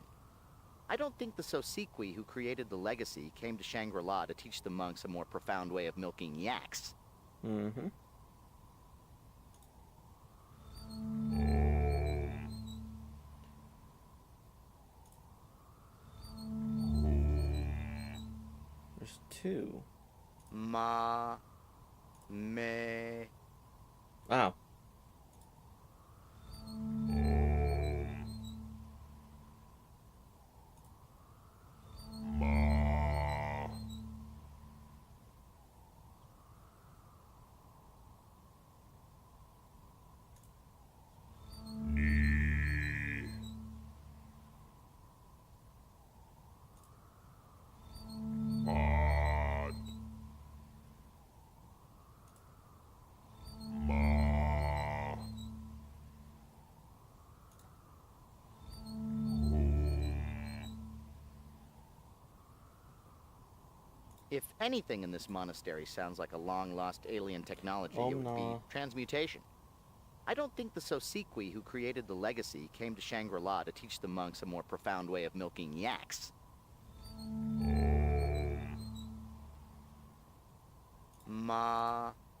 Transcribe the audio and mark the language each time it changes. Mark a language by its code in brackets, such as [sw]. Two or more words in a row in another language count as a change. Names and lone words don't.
[en] I don't think the Sosikwi who created the legacy came to Shangri-La to teach the monks a more profound way of milking yaks. Mm-hmm. There's 2. Ma, Me. Wow. Ma. Ni. Pod. Ma. If anything in this monastery sounds like a long-lost alien technology, it would be transmutation. I don't think the Sosikwi who created the legacy came to Shangri-La to teach the monks a more profound way of milking yaks. Ma.